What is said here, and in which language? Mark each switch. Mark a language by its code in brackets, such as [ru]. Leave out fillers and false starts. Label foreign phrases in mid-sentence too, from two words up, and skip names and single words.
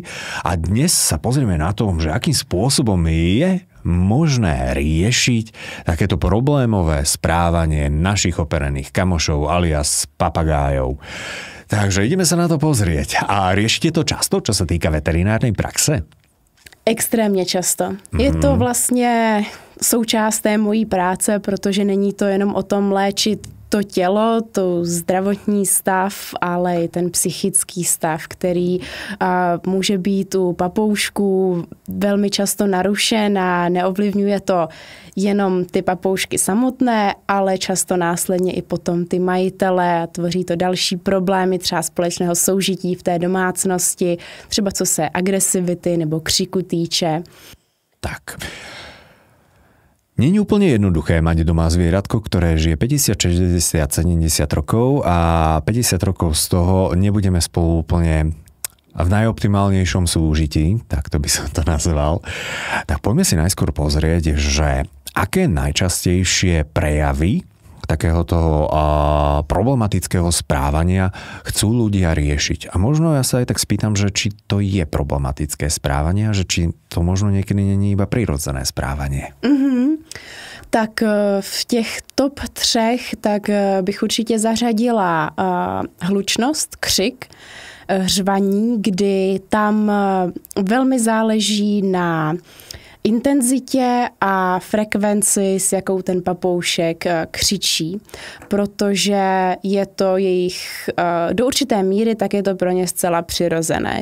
[sk] A dnes sa pozrieme na to, že akým spôsobom je možné riešiť takéto problémové správanie našich operených kamošov alias papagájov. Takže ideme sa na to pozrieť. A riešite to často, čo sa týka veterinárnej praxe? [cs] Extrémně často. Je to vlastně součást té mojí práce, protože není to jenom o tom léčit to tělo, to zdravotní stav, ale i ten psychický stav, který může být u papoušků velmi často narušen a neovlivňuje to jenom ty papoušky samotné, ale často následně i potom ty majitele a tvoří to další problémy třeba společného soužití v té domácnosti, třeba co se agresivity nebo křiku týče. Tak. [sk] Není úplne jednoduché mať doma zvieratko, ktoré žije 50, 60, 70 rokov a 50 rokov z toho nebudeme spolu úplne v najoptimálnejšom súžití, tak to by som to nazval. Tak poďme si najskôr pozrieť, že aké najčastejšie prejavy takéhoto problematického správania chcú ľudia riešiť. A možno ja sa aj tak spýtam, že či to je problematické správanie a že či to možno niekedy není iba prirodzené správanie. [cs] Tak v těch top 3 tak bych určitě zařadila hlučnost, křik, řvaní, kdy tam velmi záleží na intenzitě a frekvenci, s jakou ten papoušek křičí, protože je to jejich do určité míry, tak je to pro ně zcela přirozené.